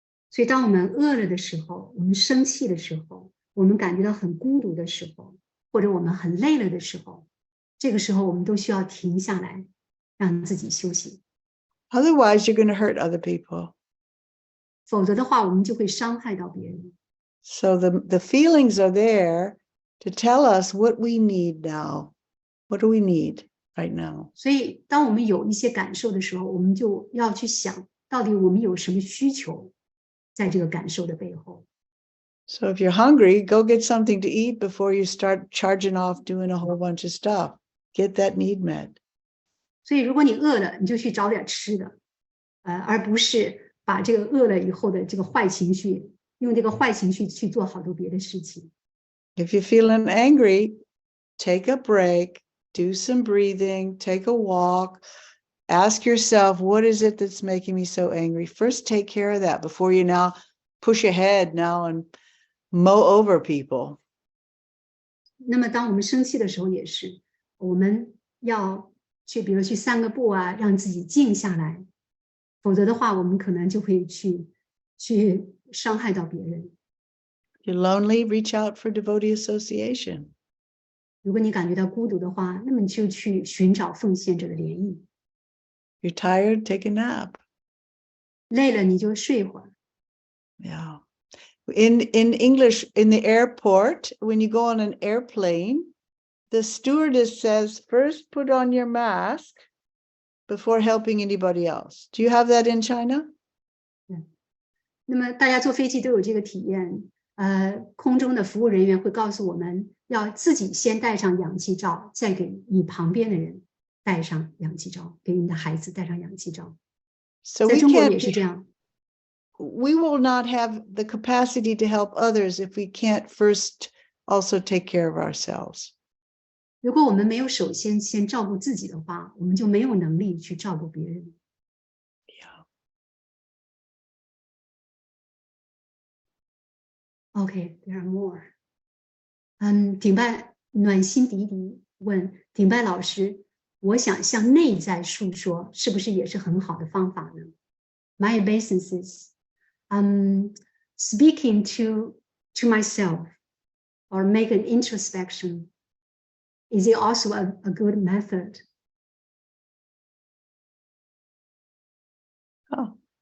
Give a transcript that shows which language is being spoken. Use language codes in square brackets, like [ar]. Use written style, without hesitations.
[zh] 所以当我们饿了的时候，我们生气的时候，我们感觉到很孤独的时候，或者我们很累了的时候，这个时候我们都需要停下来，让自己休息。 [en] Otherwise, you're going to hurt other people. [zh] 否则的话，我们就会伤害到别人。 [en] So the feelings are there to tell us what we need now. What do we need right now? [zh] 所以，当我们有一些感受的时候，我们就要去想，到底我们有什么需求，在这个感受的背后。 [en] So if you're hungry, go get something to eat before you start charging off doing a whole bunch of stuff. Get that need met. [zh] 所以，如果你饿了，你就去找点吃的，而不是把这个饿了以后的这个坏情绪，用这个坏情绪去做好多别的事情。 [en] If you're feeling angry, take a break, do some breathing, take a walk, ask yourself, what is it that's making me so angry? First, take care of that before you now push ahead now and mow over people. [zh] 那么，当我们生气的时候，也是我们要去，比如去散个步啊，让自己静下来，否则的话，我们可能就会去伤害到别人。 [en] If you're lonely, reach out for devotee association. [zh] 如果你感觉到孤独的话，那么你就去寻找奉献者的联谊。 [en] You're tired, take a nap. [zh] 累了你就睡会儿。 Yeah. [en] In English, in the airport, when you go on an airplane, the stewardess says, first put on your mask before helping anybody else. Do you have that in China? [zh] 那么大家坐飞机都有这个体验，空中的服务人员会告诉我们要自己先戴上氧气罩，再给你旁边的人戴上氧气罩，给你的孩子戴上氧气罩。 [en] So [zh] 在 [en] we [zh] 中国 [en] can't [zh] 也是这样。 [en] we will not have the capacity to help others if we can't first also take care of ourselves. [zh] 如果我们没有首先先照顾自己的话，我们就没有能力去照顾别人。 [en] Okay, there are more. [zh] 顶拜暖心迪迪问顶拜老师，我想向内在述说，是不是也是很好的方法呢？ [en] My obeisance is speaking to myself or make an introspection. Is it also a good method? Oh.